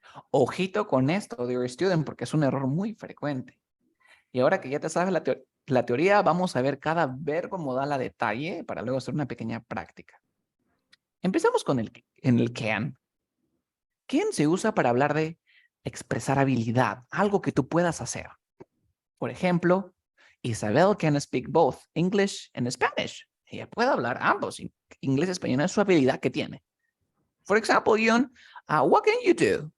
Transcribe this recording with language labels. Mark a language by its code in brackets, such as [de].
[es] Ojito con esto, [en] dear student, [es] porque es un error muy frecuente. Y ahora que ya te sabes la teoría, vamos a ver cada verbo modal a detalle para luego hacer una pequeña práctica. Empezamos con el can. Can se usa para hablar de expresar habilidad, algo que tú puedas hacer. [en] Por ejemplo, Isabel can speak both English and Spanish. [es] Ella puede hablar ambos, inglés y español, es su habilidad que tiene. [en] For example, Ian, what can you do?